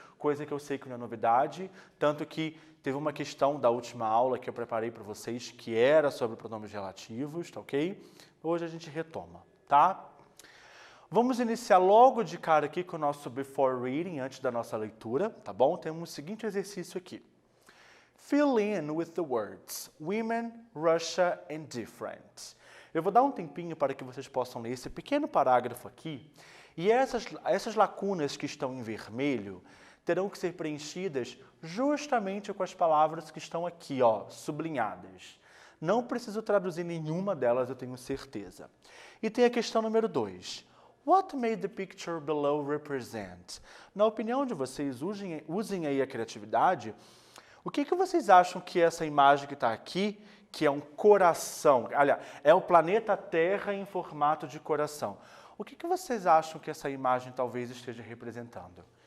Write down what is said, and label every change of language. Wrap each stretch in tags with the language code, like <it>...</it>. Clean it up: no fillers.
<pt>Coisa que eu sei que não é novidade, tanto que teve uma questão da última aula que eu preparei para vocês que era sobre pronomes relativos, tá ok? Hoje a gente retoma, tá? Vamos iniciar logo de cara aqui com o nosso</pt> <en>before reading,</en> <pt>antes da nossa leitura, tá bom? Temos o seguinte exercício aqui.</pt> <en>Fill in with the words women, Russia and different.</en> <pt>Eu vou dar um tempinho para que vocês possam ler esse pequeno parágrafo aqui, e essas lacunas que estão em vermelho terão que ser preenchidas justamente com as palavras que estão aqui, ó, sublinhadas. Não preciso traduzir nenhuma delas, eu tenho certeza. E tem a questão número 2.</pt> <en>What may the picture below represent?</en> <pt>Na opinião de vocês, usem aí a criatividade. O que vocês acham que essa imagem que está aqui, que é um coração, aliás, é o planeta Terra em formato de coração. O que vocês acham que essa imagem talvez esteja representando?</pt>